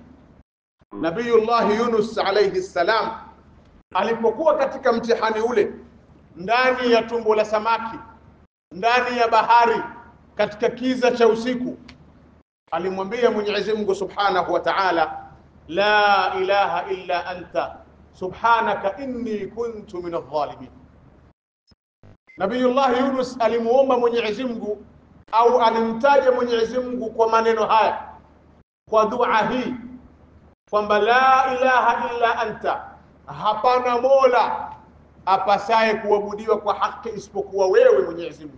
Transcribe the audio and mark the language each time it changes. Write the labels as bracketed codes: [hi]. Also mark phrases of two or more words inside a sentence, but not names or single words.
[sw] Nabiyullah Yunus [ar] عليه السلام [sw] alipokuwa katika mtihani ule, ndani ya tumbo la samaki, ndani ya bahari, katika kiza cha usiku, alimwambia Mwenyezi Mungu [ar] سبحانه وتعالى, لا إله إلا أنت سبحانك إني كنت من الظالمين. [sw] Nabiyullah Yunus alimuomba Mwenyezi Mungu au alimtaja Mwenyezi Mungu kwa maneno haya, kwa dua hii, kwamba [ar] لا إله إلا أنت, [sw] hapana mola apasaye kuabudiwa kwa haki isipokuwa wewe Mwenyezi Mungu.